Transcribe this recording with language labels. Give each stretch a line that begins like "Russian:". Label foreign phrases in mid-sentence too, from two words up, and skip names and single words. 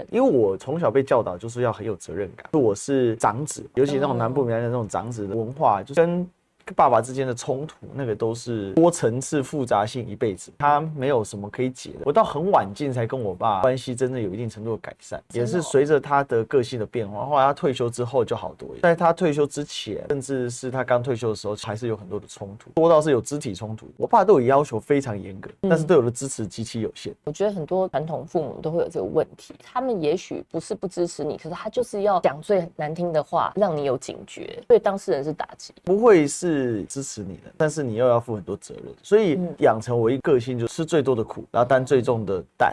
Chinese: 因為我從小被教導就是要很有責任感，我是長子，尤其那種南部闽南的那種長子的文化，就跟爸爸之間的衝突，那個都是多層次複雜性一輩子，他沒有什麼可以解的。我到很晚近才跟我爸關係真的有一定程度的改善，也是隨着他的個性的變化。後來他退休之後就好多，在他退休之前，甚至是他剛退休的時候，還是有很多的衝突，多到是有肢體衝突。我爸对我要求非常嚴格，但是對我的支持極其有限。我覺得很多傳統父母都會有這個問題，他們也許不是不支持你，可是他就是要講最難聽的話，讓你有警覺，對當事人是打擊。不會是支持你的，但是你又要負很多責任，所以養成我一個性，就吃最多的苦，然後擔最重的擔。